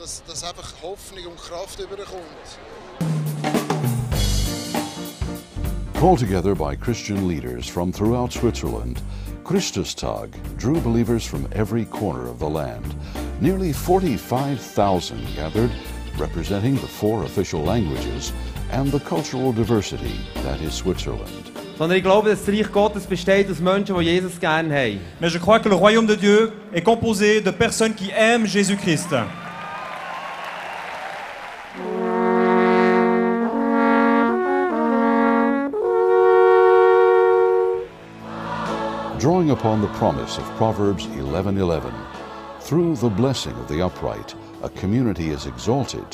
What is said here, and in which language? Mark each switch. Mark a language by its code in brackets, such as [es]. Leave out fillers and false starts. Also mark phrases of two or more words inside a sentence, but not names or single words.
[en] Called together by Christian leaders from throughout Switzerland, Christus Tag drew believers from every corner of the land. Nearly 45,000 gathered, representing the 4 official languages and the cultural diversity that is Switzerland. [de] Sondern ich glaube, dass das Reich Gottes besteht aus Menschen, die Jesus gerne haben. [fr] Mais je crois que le royaume de Dieu est composé de personnes qui aiment Jésus-Christ. [en] Drawing upon the promise of Proverbs 11:11, through the blessing of the upright, a community is exalted.